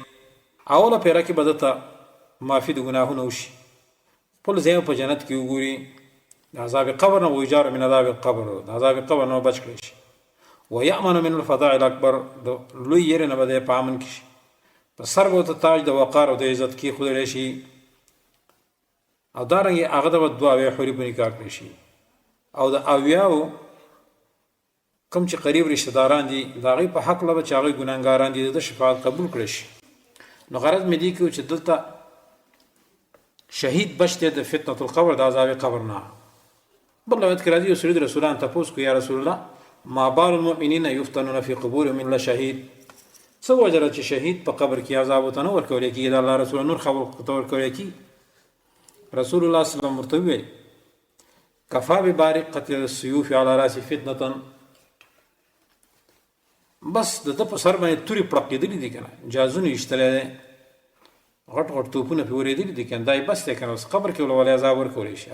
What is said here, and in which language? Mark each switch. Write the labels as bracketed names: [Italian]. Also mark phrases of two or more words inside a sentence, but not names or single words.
[Pashto] اوله پیره کې به ده ته معافي د ګناهونو وشي، خپل ځای په جنت کې وګوري، د عذاب قبر نه [Arabic] ویجار من عذاب القبر، [Pashto] د عذاب قبر نه بچ کړی شي. [Arabic] ویأمن من الفضاء الاکبر، [Pashto] د لوی یېرې نه به دی په امن کې شي. په سر به ورته تاج د وقار او د عزت کېښودلی شي، او دارنګې هغه ته به 2 اویا حورې په نکاح کړی شي، او د اویاو کوم چې قریب رشتہ داران دي د هغوی په حق به چې هغوی ګناهګاران دي د شفاعت قبول کړی شي. نو غرض مې دې کې چې دلته شهید بچ دی د [Arabic] فتنة القبر [Pashto] د عذاب قبر نه. بل روایت کې راځي یو سړي د رسولان تپوس کو [Arabic] یا رسول الله ما بال المؤمنین یفتنون فی قبورهم الا شهید، [Pashto] څه وجه ده چې شهید په قبر کې عذاب ورته نه ورکولی کېږي، د الله رسول نور خبر ورته ورکولی کېږي. رسول الله [Arabic] صلی الله علیه وسلم [Pashto] ورته وویل [Arabic] کفا ببارقة السیوف علی راس فتنة، [Pashto] بس د ده په سر باندې تورې پړقېدلي دي که نه، جازونه یې ایشتلی دی، غټ غټ توپونه پرې اورېدلي دي که نه، دا یې بس دی که نه، اوس قبر کې ولې عذاب ورکولی شي.